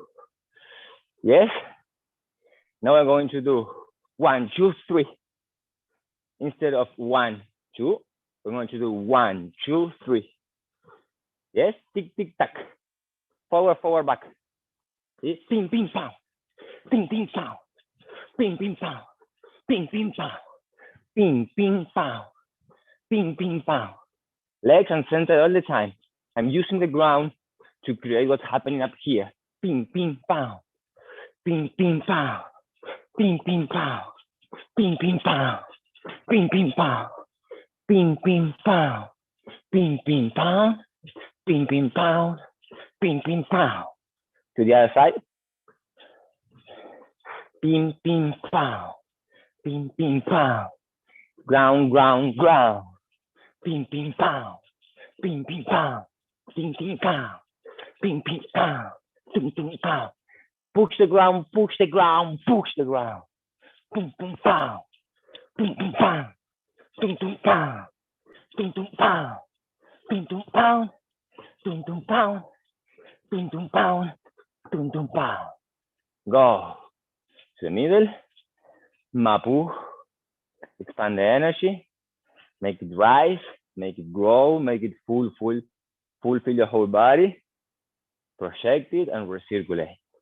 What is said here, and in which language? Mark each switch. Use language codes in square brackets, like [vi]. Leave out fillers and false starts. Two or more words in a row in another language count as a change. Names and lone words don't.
[en] Yes. Now we're going to do 1, 2, 3. Instead of 1, 2, we're going to do 1, 2, 3. Yes, tick, tick, tack. Forward, forward, back. Yes? Ping, ping, pow. Ping, ping, pow. Ping, ping, pow. Ping, ping, pow. Ping, ping, pow. Ping, ping, pow. Legs and center all the time. I'm using the ground to create what's happening up here. Ping, ping, pow. Ping, ping, pow. Ping, ping, pow. Ping, ping, pow. Ping, ping, pow. Ping, ping, pow. Ping, ping, pow. Ping, ping, pow. Ping, ping, pow. To the other side. Ping, ping, pow. Ping, ping, pow. Ground, ground, ground. Ping, ping, pow. Ping, ping, pow. Ping, ping, pow. Ping, ping, pow. Ping, ping, pow. Push the ground, push the ground, push the ground. Ping, ping, pow. Ping, ping, pow. Ping, ping, pow. Ping, ping, pow. Ping, ping, pow. Ping, ping, pow. Ping, ping, pow. Ping, ping, pow. Go to the middle. Mapu. Expand the energy. Make it rise. Make it grow. Make it fulfill your whole body. Project it and recirculate.